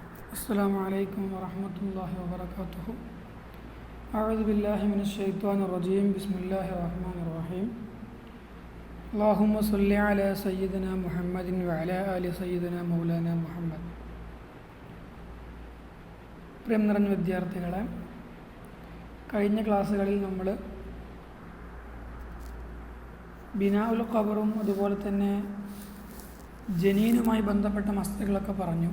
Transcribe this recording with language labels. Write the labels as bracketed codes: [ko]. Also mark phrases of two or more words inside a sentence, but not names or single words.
[ar] السلام عليكم ورحمة الله وبركاته. أعوذ بالله من الشيطان الرجيم. بسم الله الرحمن الرحيم. اللهم صل على سيدنا محمد وعلى آل سيدنا مولانا മുഹമ്മദ്. [ml] പ്രിയം നിറഞ്ഞ വിദ്യാർത്ഥികളെ, കഴിഞ്ഞ ക്ലാസ്സുകളിൽ നമ്മൾ ബിനാഉൽ ഖബറും അതുപോലെ തന്നെ ജനീനുമായി ബന്ധപ്പെട്ട മസ്തകളൊക്കെ പറഞ്ഞു.